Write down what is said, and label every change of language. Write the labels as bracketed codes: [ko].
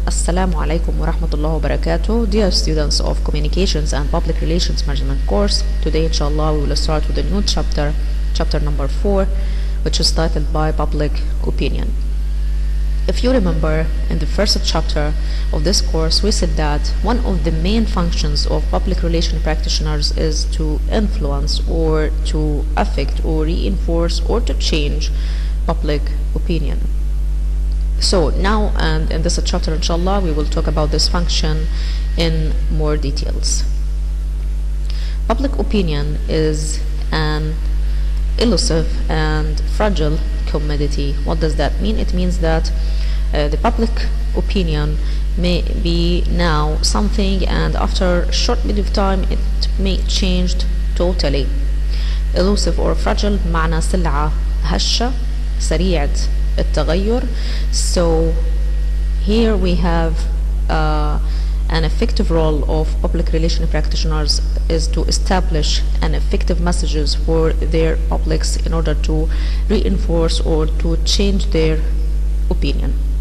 [ar] السلام عليكم ورحمة الله وبركاته. [en] Dear students of Communications and Public Relations Management course, today inshallah we will start with a new chapter, chapter number 4, which is titled by Public Opinion. If you remember, in the first chapter of this course we said that one of the main functions of public relation practitioners is to influence or to affect or reinforce or to change public opinion. So now and in this chapter inshallah we will talk about this function in more details. Public opinion is an elusive and fragile commodity. What does that mean? It means that the public opinion may be now something and after a short period of time it may change totally. Elusive or fragile [ar] معنى سلعة هشة سريعة التغير. [en] So here we have an effective role of public relation practitioners is to establish an effective messages for their publics in order to reinforce or to change their opinion.